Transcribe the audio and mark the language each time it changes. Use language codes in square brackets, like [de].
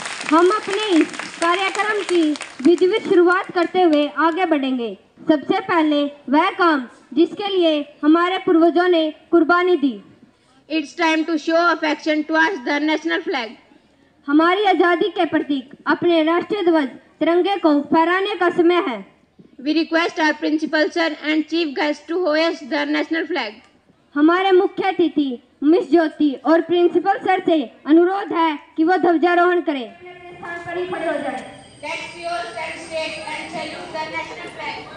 [hi] हम अपने इस कार्यक्रम की विधिवत शुरुआत करते हुए आगे बढ़ेंगे। सबसे पहले वह काम जिसके लिए हमारे पूर्वजों ने कुर्बानी दी। [en] It's time to show affection towards the national flag. [hi] हमारी आजादी के प्रतीक अपने राष्ट्रीय ध्वज तिरंगे को फहराने का समय है। [en] We request our principal sir and chief guest to hoist the national flag. [hi] हमारे मुख्य अतिथि मिस ज्योति और प्रिंसिपल सर से अनुरोध है कि वो ध्वजारोहण करें। [en] Let's stand straight and salute the national flag.